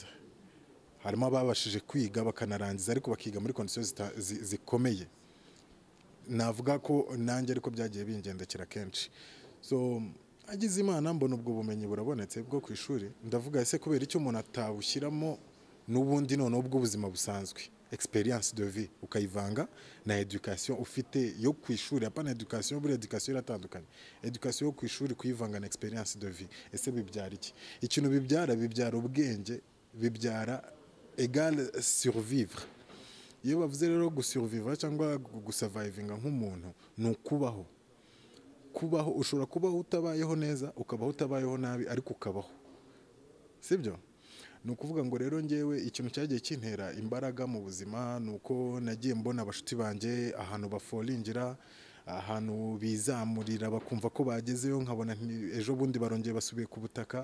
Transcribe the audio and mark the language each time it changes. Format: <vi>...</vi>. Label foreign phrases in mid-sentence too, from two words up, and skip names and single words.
<rw>Harimo ababashije kwiga bakanarangiza, ariko bakiga muri conditions zikomeye. Navuga ko nanjye ariko byagiye bingendekera kenshi. So agize Imana mbona ubwo bumenyi burabonetse bwo ku ishuri, ndavuga ese kubera icyo umuntu atawushyiramo n'ubundi noneho ubw'ubuzima busanzwe,</rw> <fr>experience de vie,</fr> <rw>ukayivanga na education ufite yo ku ishuri. Apana education, buri education iratandukanye. Education yo ku ishuri kuyivanga na</rw> <fr>experience de vie,</fr> <rw>ese bibyara iki? Ikintu bibyara ubwenge, bibyara</rw> <fr>égal survivre.</fr> <rw>Iyo bavuze rero gusurvivre cyangwa gusurvivinga nk'umuntu, ni ukubaho. Kubaho, ushobora kubaho utabayeho neza, ukabaho utabayeho nabi, ariko ukabaho. Sibyo? Ni ukuvuga ngo rero njyewe ikintu cyagiye kintera imbaraga mu buzima nuko nagiye mbona abashuti banjye ahantu bafolingira, ahantu bizamurira bakumva ko bagezeyo, nkabona ejo bundi barongeye basubiye ku butaka.</rw>